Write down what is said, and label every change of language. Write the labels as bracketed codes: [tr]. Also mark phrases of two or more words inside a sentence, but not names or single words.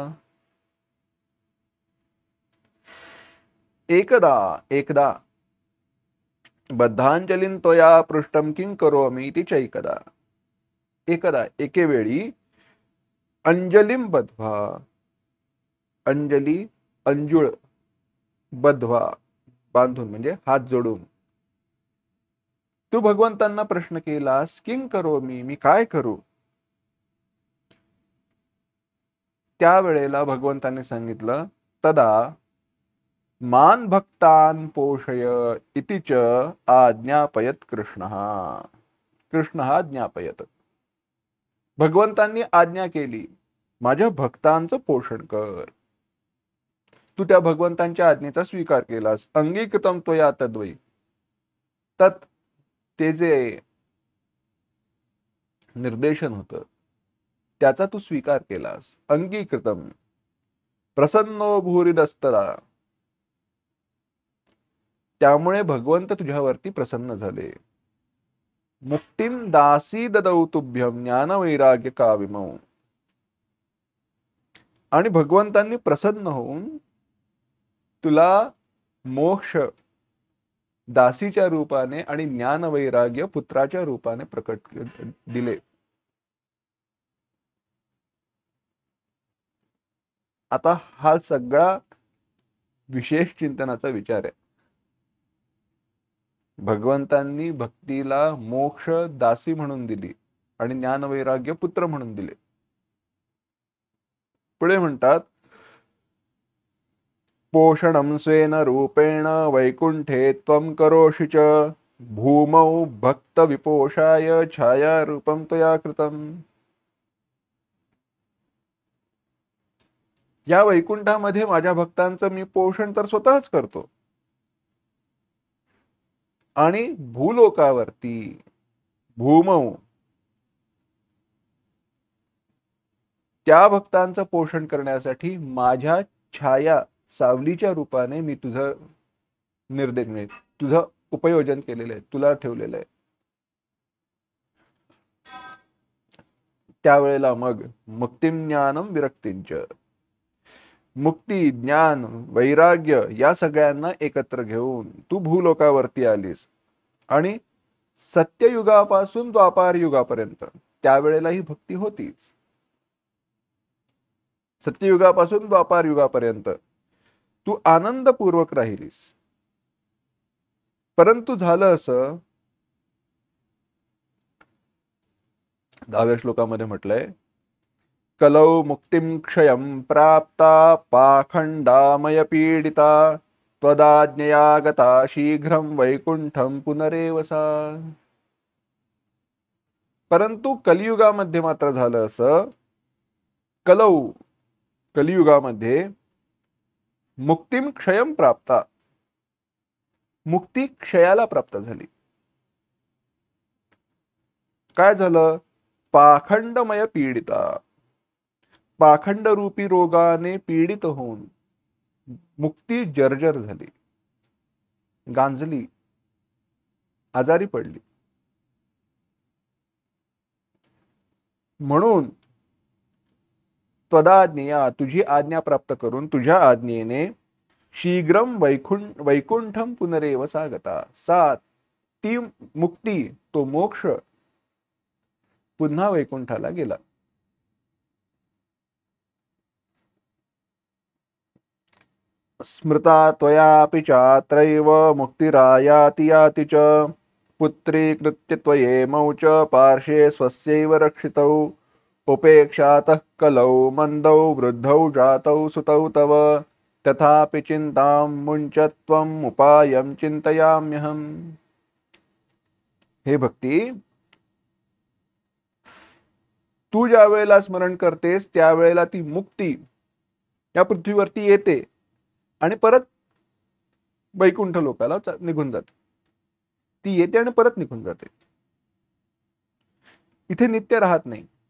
[sa] एकदा बद्धांजलिं त्वया पृष्टं किं करोमि इति चैकदा. [mr] एकदा एकेवेळी [sa] अंजलिं बद्ध्वा, [mr] अंजली अंजुळ, बद्ध्वा बांधून म्हणजे हात जोडून, तू भगवंतांना प्रश्न केलास, [sa] किं करोमि, [mr] मी काय करू. त्यावेळेला भगवंतांनी सांगितलं, [sa] तदा मान भक्तान पोषय इति च आज्ञापयत कृष्णः. कृष्णः ज्ञापयत, [mr] भगवंतांनी आज्ञा केली, माझ्या भक्तांचं पोषण कर. तू त्या भगवंतांच्या आज्ञेचा स्वीकार केलास. [sa] अंगीकृतम त्वया तद्वै, [mr] तत् ते जे निर्देशन होतं त्याचा तू स्वीकार केलास. [sa] अंगीकृतम प्रसन्नो भूरिदस्तदा, [mr] त्यामुळे भगवंत तुझ्यावरती प्रसन्न झाले. [sa] मुक्तिम दासी ददौ तुभ्यम ज्ञानवैराग्य काविमौ, [mr] आणि भगवंतांनी प्रसन्न होऊन तुला मोक्ष दासीच्या रूपाने आणि ज्ञानवैराग्य पुत्राच्या रूपाने प्रकट दिले. आता हा सगळा विशेष चिंतनाचा विचार आहे. भगवंतांनी भक्तीला मोक्ष दासी म्हणून दिली आणि ज्ञानवैराग्य पुत्र म्हणून दिले. पुढे म्हणतात, [sa] पोषणं स्वेन रूपेण वैकुंठे त्वं करोषि च भूमौ भक्त विपोषाय छाया रूपं त्वया कृतम्. [mr] या वैकुंठामध्ये माझ्या भक्तांचं मी पोषण तर स्वतःच करतो, आणि भूलोकावरती भूमौ त्या भक्तांचं पोषण करण्यासाठी माझ्या छाया सावलीच्या रूपाने मी तुझं निर्देश तुझं उपयोजन केलेलं आहे, तुला ठेवलेलं आहे. त्यावेळेला मग [sa] मुक्तिम ज्ञानम विरक्तींच, [mr] मुक्ती ज्ञान वैराग्य या सगळ्यांना एकत्र घेऊन तू भूलोकावरती आलीस. आणि सत्ययुगापासून द्वापार युगापर्यंत त्यावेळेला ही भक्ती होतीच. सत्ययुगापासून द्वापार युगापर्यंत तू आनंदपूर्वक राहिलीस. परंतु झालं असं, 10व्या श्लोकामध्ये म्हटलंय, [sa] कलौ मुक्तिं क्षयं प्राप्ता पाखंडामय पीडिता त्वदाज्ञया गता शीघ्रं वैकुंठं पुनरेव सा. [mr] परंतु कलियुगामध्ये मात्र झालं असं, कलियुगामध्ये [sa] मुक्तिम क्षयं प्राप्ता, [mr] मुक्ती क्षयाला प्राप्त झाली. काय झालं? [sa] पाखंडमय पीडिता, [mr] पाखंड रूपी रोगाने पीडित होऊन मुक्ती जर्जर झाली, गांजली, आजारी पडली. म्हणून त्वदाज्ञया तुझी आज्ञा प्राप्त करून तुझ्या आज्ञेने [sa] शीघ्रम वैकुंठम पुनरेव सागता, [mr] सा ती मुक्ती तो मोक्ष पुन्हा वैकुंठाला गेला. [sa] स्मृता त्वयापि चात्रैव मुक्तिरायाति याति च पुत्रीकृत्य त्वयेमौ च पार्श्वे स्वस्यैव रक्षितौ उपेक्षातः कलौ मंदौ वृद्धौ जातौ सुतौ तव तथापि चिंतां मुञ्च त्वम् उपायं चिंतयाम्यहम्. [mr] हे भक्ती, तू ज्या वेळेला स्मरण करतेस त्यावेळेला ती मुक्ती या पृथ्वीवरती येते आणि परत वैकुंठ लोकाला निघून जाते. ती येते आणि परत निघून जाते, इथे नित्य राहत नाही.